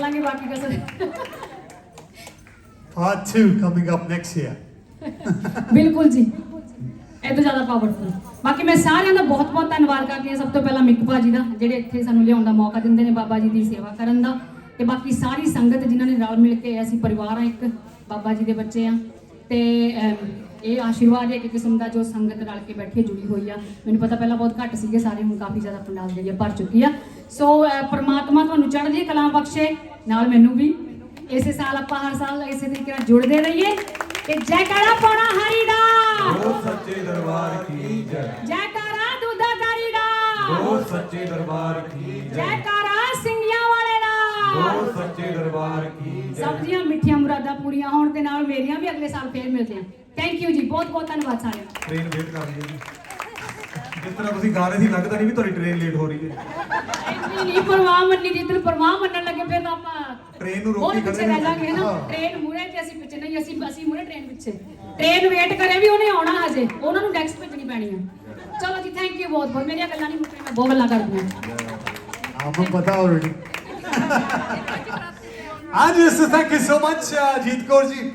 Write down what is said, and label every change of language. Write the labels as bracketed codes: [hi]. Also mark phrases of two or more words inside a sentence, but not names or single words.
[pa] ਬਾਕੀ ਕਸਰ [en] Part 2 coming up next year. [pa] ਬਿਲਕੁਲ ਜੀ, ਇਹ ਤੋਂ ਜ਼ਿਆਦਾ ਪਾਵਰਫੁਲ। ਬਾਕੀ ਮੈਂ ਸਾਰਿਆਂ ਦਾ ਬਹੁਤ ਬਹੁਤ ਧੰਨਵਾਦ ਕਰਦੀ ਹਾਂ। ਸਭ ਤੋਂ ਪਹਿਲਾਂ ਮਿੱਕ ਭਾਜੀ ਦਾ, ਜਿਹੜੇ ਇੱਥੇ ਸਾਨੂੰ ਲਿਆਉਣ ਦਾ ਮੌਕਾ ਦਿੰਦੇ ਨੇ ਬਾਬਾ ਜੀ ਦੀ ਸੇਵਾ ਕਰਨ ਦਾ, ਤੇ ਬਾਕੀ ਸਾਰੀ ਸੰਗਤ ਜਿਨ੍ਹਾਂ ਨੇ ਰਲ ਮਿਲ ਕੇ, ਅਸੀਂ ਪਰਿਵਾਰ ਆ ਇੱਕ, ਬਾਬਾ ਜੀ ਦੇ ਬੱਚੇ ਆ, ਤੇ ਇਹ ਆਸ਼ੀਰਵਾਦ ਹੈ ਇੱਕ ਕਿਸਮ ਦਾ ਜੋ ਸੰਗਤ ਰਲ ਕੇ ਬੈਠੀ ਜੁੜੀ ਹੋਈ ਆ। ਮੈਨੂੰ ਪਤਾ ਪਹਿਲਾਂ ਬਹੁਤ ਘੱਟ ਸੀਗੇ ਸਾਰੇ, ਹੁਣ ਕਾਫੀ ਜ਼ਿਆਦਾ ਪੰਡਾਲ ਜਿਹੜੀ ਆ ਭਰ ਚੁੱਕੀ ਆ। ਸੋ ਪਰਮਾਤਮਾ ਤੁਹਾਨੂੰ ਚੜ੍ਹਦੀ ਕਲਾ ਬਖਸ਼ੇ, ਨਾਲ ਮੈਨੂੰ ਵੀ। ਇਸੇ ਸਾਲ ਆਪਾਂ ਹਰ ਸਾਲ ਇਸੇ ਤਰੀਕੇ ਨਾਲ ਜੁੜਦੇ ਰਹੀਏ, ਤੇ ਜੈਕਾਰਾ ਪਾਉਣਾ ਹਰੀ ਦਾ, [hi] बोल सच्चे दरबार की जय, [pa] ਜੈਕਾਰਾ ਦੁੱਧਾਧਾਰੀ ਦਾ, [hi] बोल सच्चे दरबार की जय, [pa] ਜੈਕਾਰਾ ਸਿੰਘੀਆਂ ਵਾਲੇ ਦਾ। [hi] बोल सच्चे दरबार की जय। [pa] ਸਭ ਦੀਆਂ ਮਿੱਠੀਆਂ ਮੁਰਾਦਾਂ ਪੂਰੀਆਂ ਹੋਣ, ਤੇ ਨਾਲ ਮੇਰੀਆਂ ਵੀ ਅਗਲੇ ਸਾਲ ਫੇਰ ਮਿਲਦੇ ਆ। [en] thank you [pa] ਜੀ, ਬਹੁਤ ਬਹੁਤ ਧੰਨਵਾਦ ਸਾਰਿਆਂ ਦਾ। [en] train wait [pa] ਕਰ ਰਹੀ ਹੈ ਜੀ। ਜਿਸ ਤਰ੍ਹਾਂ ਤੁਸੀਂ ਗਾ ਰਹੇ ਸੀ, ਲੱਗਦਾ ਨਹੀਂ ਵੀ ਤੁਹਾਡੀ [en] train late [pa] ਹੋ ਰਹੀ ਹੈ। ਇੰਨੀ ਨਹੀਂ ਪਰਵਾਹ ਮੰਨੀ, ਜਿੱਦਣ ਪਰਵਾਹ ਮੰਨਣ ਲੱਗੇ ਫਿਰ ਤਾਂ ਆਪਾਂ ਟ੍ਰੇਨ ਨੂੰ ਬਹੁਤ ਰੋਕੀ ਪਿੱਛੇ ਖੜੇ ਰਹਿ ਜਾਾਂਗੇ ਨਾ। ਟ੍ਰੇਨ ਮੂਰੇ ਤੇ ਅਸੀਂ ਪਿੱਛੇ ਨਹੀਂ, ਅਸੀਂ ਮੂਰੇ ਟ੍ਰੇਨ ਪਿੱਛੇ। [en] train wait [pa] ਕਰੇ ਵੀ ਉਹਨੇ ਆਉਣਾ ਹਜੇ, ਉਹਨਾਂ ਨੂੰ ਨੈਕਸਟ ਭੇਜਣੀ ਪੈਣੀ ਆ। ਚਲੋ ਜੀ, [en] thank you [pa] ਬਹੁਤ ਬਹੁਤ। ਮੇਰੀਆਂ ਗੱਲਾਂ ਨਹੀਂ ਮੁੱਕਣੀਆਂ, ਮੈਂ ਬਹੁਤ ਗੱਲਾਂ ਕਰਦੀ ਹਾਂ। [hi] आपको पता already. हाँ जी, [en] so thank you so much, जीत कौर जी।